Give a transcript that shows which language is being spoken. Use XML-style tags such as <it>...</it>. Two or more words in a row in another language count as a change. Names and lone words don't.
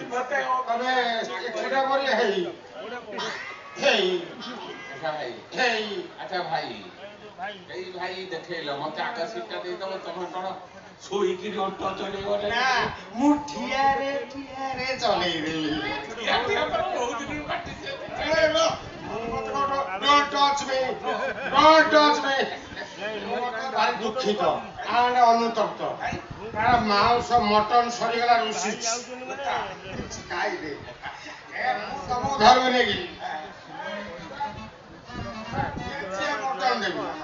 <or>ତମେ ଏଟା କରି ହେଇ ହେଇ ଆଚ୍ଛା ଭାଇ ଏଇ ଭାଇ ଦେଖେଇଲ ମତେ ଆଗ ସିଟଟା ଦେଇଦବ। ତମେ କଣ ଶୋଇକିରି ଅଟୋ ଚଲେଇବ? ନା ମୁଁ ଠିଆରେ ଚଲେଇଦେବି।</or> <en>Don't touch me.</en> <or>ଭାରି ଦୁଃଖିତ ଅନୁତପ୍ତ। କାରଣ ମାଉଁସ ମଟନ ସରିଗଲା ରୁଷିଛି। ଖାଇଦେ ମୁଁ ତମକୁ ଧରିବି ନେଇକି ମଟନ ଦେବି।</or>